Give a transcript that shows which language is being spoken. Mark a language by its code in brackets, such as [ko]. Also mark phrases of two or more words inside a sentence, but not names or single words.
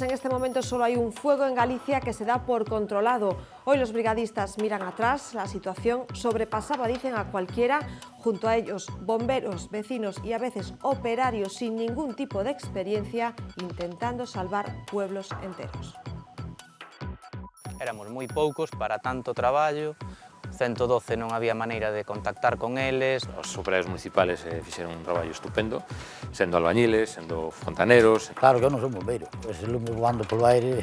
[es] En este momento solo hay un fuego en Galicia que se da por controlado. Hoy los brigadistas miran atrás. La situación sobrepasaba, dicen, a cualquiera. Junto a ellos, bomberos, vecinos y a veces operarios sin ningún tipo de experiencia, intentando salvar pueblos enteros. [gl] Éramos moi poucos para tanto traballo. 112 non había maneira de contactar con eles. Os operarios municipales fixeron un traballo estupendo, sendo albañiles, sendo fontaneros. Claro que eu non son bombeiro, pues el lume voando polo aire.